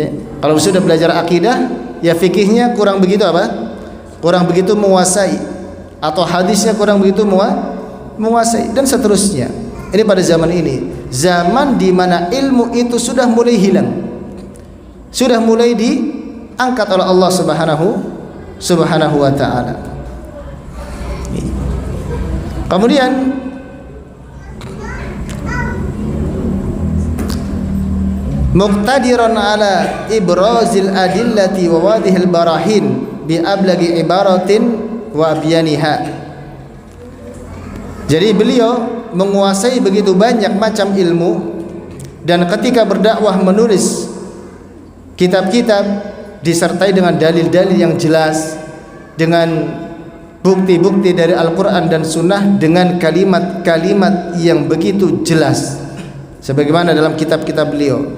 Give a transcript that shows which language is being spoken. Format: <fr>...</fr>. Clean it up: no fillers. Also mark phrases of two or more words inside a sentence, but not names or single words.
<id>Kalau sudah belajar akidah, ya fikihnya kurang begitu kurang begitu menguasai, atau hadisnya kurang begitu menguasai, dan seterusnya. Ini pada zaman ini, zaman di mana ilmu itu sudah mulai hilang, sudah mulai diangkat oleh Allah</id> <ar>سبحانه وتعالى. Kemudian مقتدرا على إبراز الأدلة وواضح البراهين بأبلغ عبارة وأبينها. Jadi beliau menguasai begitu banyak macam ilmu, dan ketika berdakwah menulis kitab-kitab disertai dengan dalil-dalil yang jelas, dengan bukti-bukti dari Al-Quran dan Sunnah, dengan kalimat-kalimat yang begitu jelas, sebagaimana dalam kitab-kitab beliau.</ar>